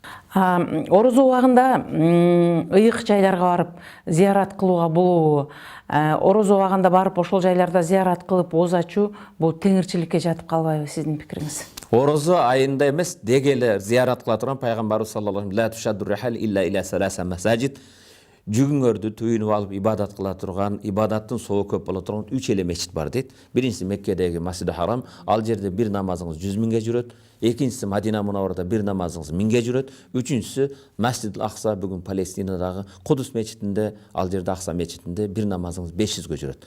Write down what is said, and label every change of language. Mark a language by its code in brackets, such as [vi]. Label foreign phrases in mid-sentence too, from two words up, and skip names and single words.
[ky] Орозо убагында ыйык жайларга барып зыярат кылууга болобу? Орозо убагында барып ошол жайларда зыярат кылып ооз ачуу бул теңирчиликке жатып калбайбы сиздин пикириңиз? Орозо айында эмес, деги эле зыярат кыла турган пайгамбарыбыз [ar] صلى الله عليه لا تشد الرحال إلا إلى ثلاثة مساجد. [ky] Жүгүңөрдү туюнуп алып ибадат кыла турган, ибадаттын соо көп боло турган 3 эле мечит бар дейт. Биринчиси Меккедеги Масжиди Харам, ал жерде бир намазыңыз 100 миңге жүрөт. Экинчиси Мадина мунавварада бир намазыңыз 1000ге жүрөт. Үчүнчүсү Масжид Акса, бүгүн Палестинадагы Кудус мечитинде, ал жерде Акса мечитинде бир намазыңыз 500ге жүрөт.